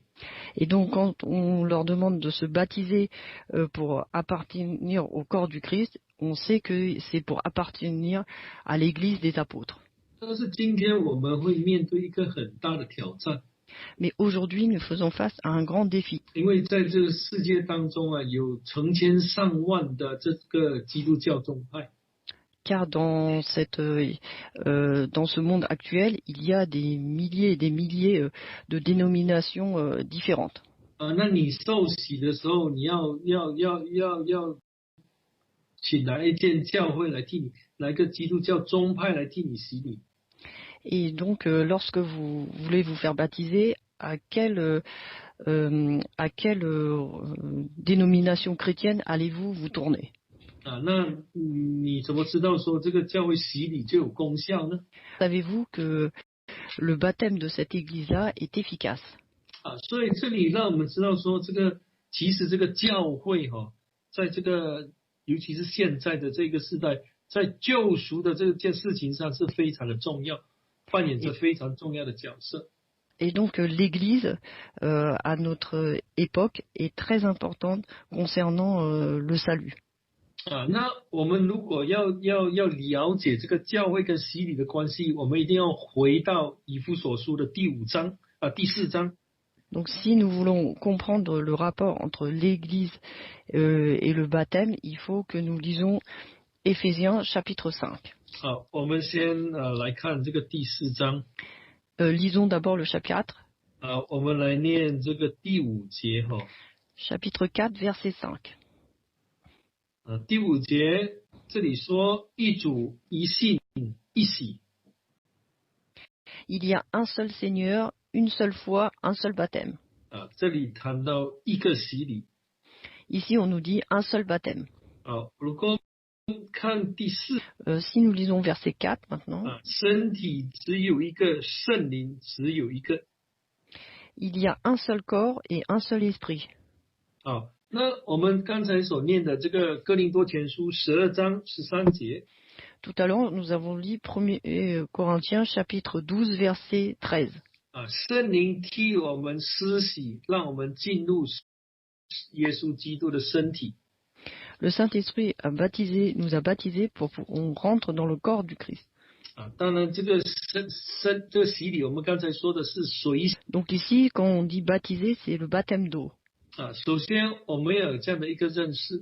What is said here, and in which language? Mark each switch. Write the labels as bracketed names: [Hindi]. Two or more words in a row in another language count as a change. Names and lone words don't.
[French] Et donc, quand on leur demande de se baptiser pour appartenir au corps du Christ, on sait que c'est pour appartenir à l'église des apôtres. [Chinese] 但是今天我们会面对一个很大的挑战。 [French] Mais aujourd'hui, nous faisons face à un grand défi. [Chinese] 因为在这个世界当中有成千上万的这个基督教宗派。 [French] Car dans ce monde actuel, il y a des milliers et des milliers de dénominations différentes. [Chinese] 那你受洗的时候，你要请来一间教会来替你，来个基督教宗派来替你洗礼。 [French] Et donc, lorsque vous voulez vous faire baptiser, à quelle dénomination chrétienne allez-vous vous tourner? [Chinese] 那你怎么知道说这个教会洗礼就有功效呢？ [French] Savez-vous que le baptême de cette église-là est efficace? [Chinese] 所以这里让我们知道说，其实这个教会在这个尤其是现在的这个时代，在救赎的这件事情上是非常的重要，扮演着非常重要的角色。 [French] Et donc l'Église, à notre époque, est très importante concernant le salut. [Chinese] 那我们如果要了解这个教会跟洗礼的关系，我们一定要回到以弗所书的第4章。 [French] Donc si nous voulons comprendre le rapport entre l'Église et le baptême, il faut que nous lisons Éphésiens chapitre 5. [Chinese] 好，我们先来看这个第4章。 [French] Lisons d'abord le chapitre 4. [Chinese] 我们来念这个第5节 [French] Chapitre 4, verset 5. [Chinese] 第5节这里说一主一信一洗。 [French] Il y a un seul Seigneur, une seule foi, un seul baptême. [Chinese] 这里谈到一个洗礼。 [French] Ici, on nous dit un seul baptême. [Chinese] 如果看第4， [French] si nous lisons verset 4 maintenant. [Chinese] 身体只有一个，圣灵只有一个。 [French] Il y a un seul corps et un seul esprit. [Chinese] 那我们刚才所念的这个哥林多前书12章13节。 [French] Tout à l'heure, nous avons lu 1 Corinthiens chapitre 12 verset 13. [Chinese] 圣灵替我们施洗，让我们进入耶稣基督的身体。 [French] Le Saint-Esprit nous a baptisés pour qu'on rentre dans le corps du Christ. [Chinese] 当然这个洗礼我们刚才说的是水。 [French] Donc ici, quand on dit baptiser, c'est le baptême d'eau. [Chinese] 首先我们要有这样的一个认识。